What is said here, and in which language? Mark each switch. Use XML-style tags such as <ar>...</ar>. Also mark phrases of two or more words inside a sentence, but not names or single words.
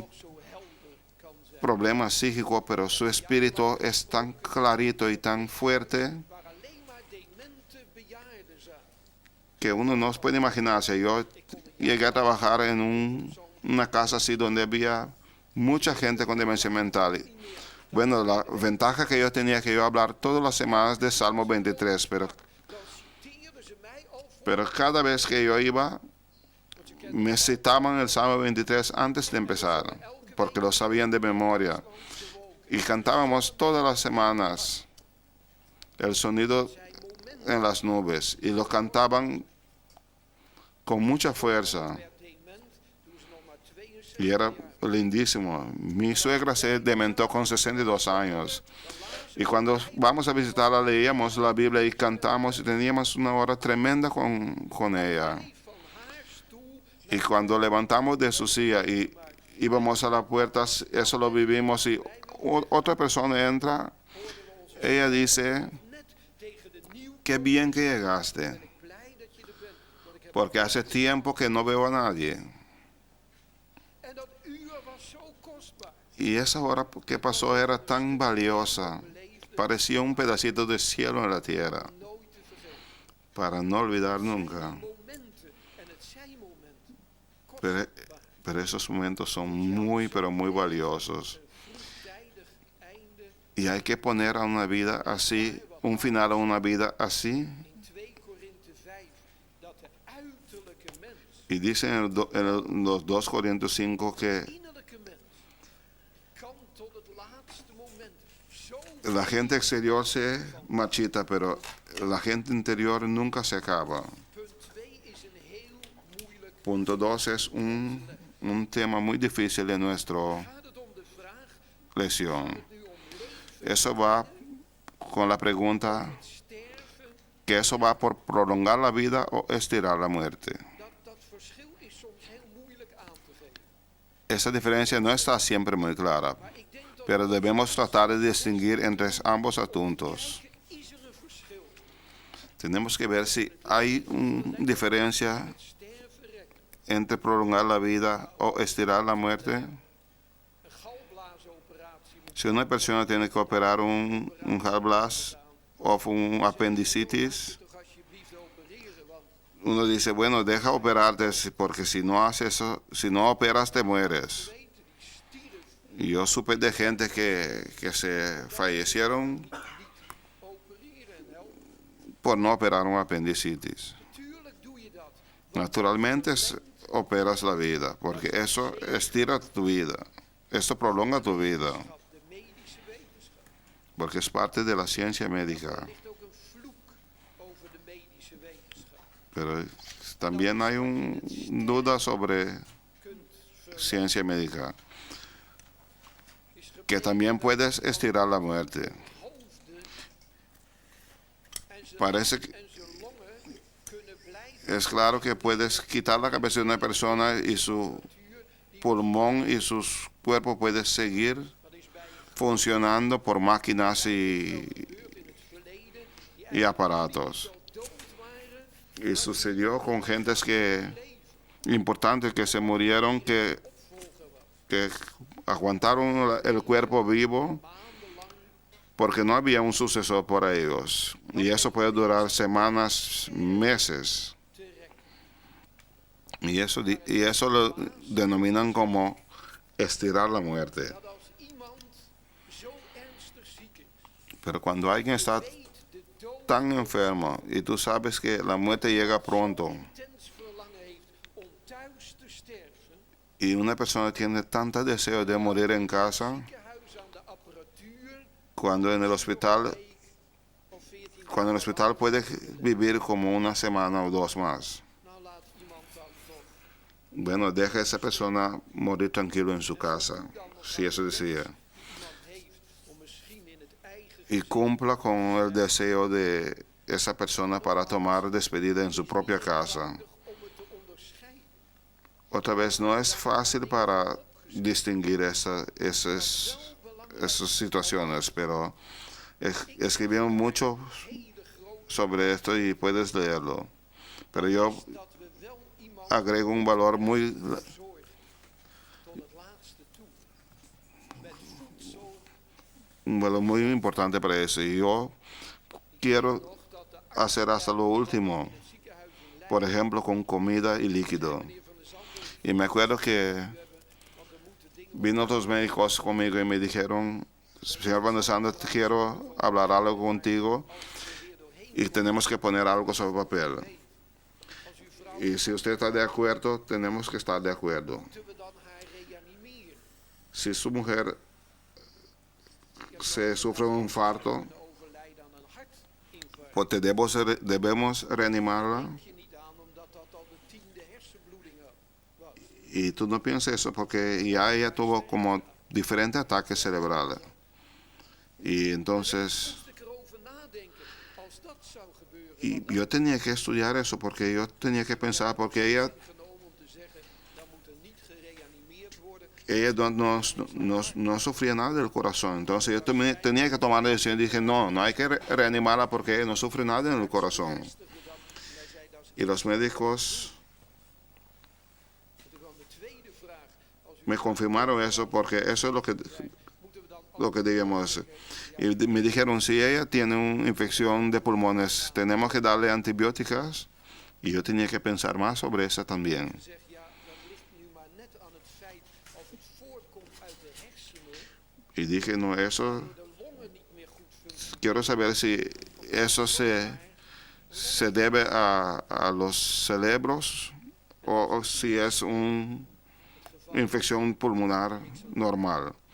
<nl>nog zo helder kan zijn.</nl> <es>problema psíquico, pero su espíritu es tan clarito y tan fuerte</es> <nl>Waar alleen maar demente bejaarden zaten.</nl> <es>que uno no puede imaginarse. Yo llegué a trabajar en una casa así donde había mucha gente con demencia mental. Bueno, la ventaja que yo tenía que yo hablar todas las semanas de Salmo 23,</es> <nl>Dan citeerden ze mij al voor.</nl> <es>pero cada vez que yo iba, me citaban el Salmo 23 antes de empezar, porque lo sabían de memoria. Y cantábamos todas las semanas el sonido en las nubes, y lo cantaban con mucha fuerza.</es> <nl>Werd dement toen ze nog maar 72</nl> <es>Y era lindísimo. Mi suegra se dementó con 62 años. Y cuando vamos a visitarla, leíamos la Biblia y cantamos y teníamos una hora tremenda con ella.</es> <nl>van haar stoel</nl> <es>Y cuando levantamos de su silla y íbamos a la puerta, eso lo vivimos y otra persona entra, ella dice,</es> <nl>net tegen de nieuw.</nl> <es>qué bien que llegaste,</es> <nl>Blij dat je er bent. Want ik heb</nl> <es>porque hace tiempo que no veo a nadie.</es> <nl>en dat uur was zo kostbaar.</nl> <es>Y esa hora que pasó era tan valiosa, parecía un pedacito de cielo en la tierra,</es> <nl>Nooit te vergeten.</nl> <es>para no olvidar nunca.</es> <nl>Momenten en het zijn momenten.</nl> <es>Pero, pero esos momentos son muy, pero muy valiosos.</es> <nl>Vroegtijdig einde</nl> <es>Y hay que poner a una vida así, un final a una vida así.</es> <nl>in 2 Korinthe 5 dat de uiterlijke mens,</nl> <es>Y dice en los 2 Corintios 5 que</es> <nl>innerlijke mens, kan tot het laatste moment zo.</nl> <es>la gente exterior se marchita, pero la gente interior nunca se acaba.</es> <nl>Punt 2 is een heel moeilijk.</nl> <es>Punto 2 es un tema muy difícil en nuestra</es> <nl>Gaat het om de vraag</nl> <es>lección.</es> <nl>nu om leven,</nl> <es>Eso va con la pregunta</es> <nl>sterven?</nl> <es>que eso va por prolongar la vida o estirar la muerte.</es> <nl>Dat verschil is soms heel moeilijk aan te geven.</nl> <es>Esa diferencia no está siempre muy clara,</es> <nl>Maar ik denk dat</nl> <es>pero debemos tratar de distinguir entre ambos asuntos.</es> <nl>is er een verschil.</nl> <es>Tenemos que ver si hay una diferencia</es> <nl>Sterven rekken.</nl> <es>entre prolongar la vida o estirar la muerte.</es> <nl>Een galblaasoperatie moet</nl> <es>Si una persona tiene que operar un gallblaas o un apendicitis,</es> <nl>toch alsjeblieft opereren, want</nl> <es>uno dice, bueno, deja operarte porque si no haces eso, si no operas te mueres.</es> <nl>weten die stierf</nl> <es>Y yo supe de gente que se fallecieron</es> <nl>opereren en helpen.</nl> <es>por no operar un apendicitis.</es> <nl>Tuurlijk doe je dat.</nl> <es>Naturalmente operas la vida, porque eso estira tu vida, esto prolonga tu vida,</es> <nl>De medische wetenschap.</nl> <es>porque es parte de la ciencia médica.</es> <nl>Er ligt ook een vloek over de medische wetenschap.</nl> <es>Pero también hay una duda sobre</es> <nl>Kunt</nl> <es>ciencia médica,</es> <nl>is</nl> <es>que también puedes estirar la muerte.</es> <nl>hoofden en zijn</nl> <es>Parece que</es> <nl>en zijn longen kunnen blijven</nl> <es>es claro que puedes quitar la cabeza de una persona y su pulmón y sus cuerpos pueden seguir</es> <nl>dat is bij</nl> <es>funcionando por máquinas</es> <nl>gebeurd in het verleden die</nl> <es>y aparatos.</es> <nl>zo dood waren</nl> <es>Y sucedió con gentes importantes que se murieron, que aguantaron el cuerpo vivo</es> <nl>maandenlang</nl> <es>porque no había un sucesor por ellos. Y eso puede durar semanas, meses.</es> <nl>te rekken.</nl> <es>Y eso lo denominan como estirar la muerte.</es> <nl>Dat als iemand zo ernstig ziek is,</nl> <es>Pero cuando alguien está</es> <nl>weet de dood</nl> <es>tan enfermo y tú sabes que la muerte llega pronto</es> <nl>intens verlangen heeft om thuis te sterven,</nl> <es>y una persona tiene tanto deseo de morir en casa,</es> <nl>ziekenhuis aan de apparatuur,</nl> <es>cuando en el hospital cuando en el hospital puede vivir como una semana o dos más.</es> <nl>Nou laat iemand dan toch</nl> <es>Bueno, deja a esa persona morir tranquilo en su casa, si eso decía.</es> <nl>die iemand heeft om misschien in het eigen</nl> <es>Y cumpla con el deseo de esa persona para tomar despedida en su propia casa.</es> <nl>om het te onderscheiden.</nl> <es>Otra vez, no es fácil para distinguir esas situaciones, pero escribieron mucho</es> <nl>Hele grote</nl> <es>sobre esto y puedes leerlo. Pero yo</es> <nl>dat we wel iemand</nl> <es>agrego un valor muy,</es> <nl>zorgen tot het laatste toe. Met voedsel</nl> <es>un valor muy importante para eso. Y yo quiero</es> <nl>nog dat de</nl> <es>hacer hasta lo último,</es> <nl>het ziekenhuis in Leiden,</nl> <es>por ejemplo, con comida y líquido.</es> <nl>meneer Van der Zanden,</nl> <es>Y me acuerdo que</es> <nl>want er moeten dingen</nl> <es>vino otros médicos conmigo y me dijeron, señor Van der Sande, quiero hablar algo contigo</es> <nl>weer doorheen.</nl> <es>y tenemos que poner algo sobre papel.</es> <nl>Als uw vrouw,</nl> <es>Y si usted está de acuerdo, tenemos que estar de acuerdo.</es> <nl>moeten we dan haar reanimeren?</nl> <es>Si su mujer se sufre un infarto,</es> <nl>Kunnen overlijden aan een hartinfarct.</nl> <es>pues debemos reanimarla.</es> <nl>Denk je niet aan omdat dat al de 10e hersenbloeding was?</nl> <es>Y tú no piensas eso porque ya ella tuvo como diferentes ataques cerebrales. Y entonces,</es> <nl>Moest ik erover nadenken als dat zou gebeuren?</nl> <es>y yo tenía que estudiar eso porque yo tenía que pensar, porque ella</es> <nl>Genomen om te zeggen, dan moet er niet gereanimeerd worden.</nl> <es>no sufría nada del corazón. Entonces yo tenía que tomar la decisión y dije, no hay que reanimarla porque ella no sufre nada en el corazón.</es> <nl>Hij zei, dat is</nl> <es>Y los médicos</es> <nl>natuurlijk wel mijn tweede vraag. Als u</nl> <es>me confirmaron eso porque eso es</es> <nl>moeten we dan</nl> <es>lo que debemos hacer. Y me dijeron, si ella tiene una infección de pulmones, tenemos que darle antibióticas. Y yo tenía que pensar más sobre eso también.</es> <nl>gezegd, ja, dat ligt nu maar net aan het feit als het voortkomt uit de hersenen,</nl> <es>Y dije, no, eso,</es> <nl>door de longen niet meer goed functioneren.</nl> <es>quiero saber si eso se debe a los cerebros o si es una infección pulmonar normal.</es>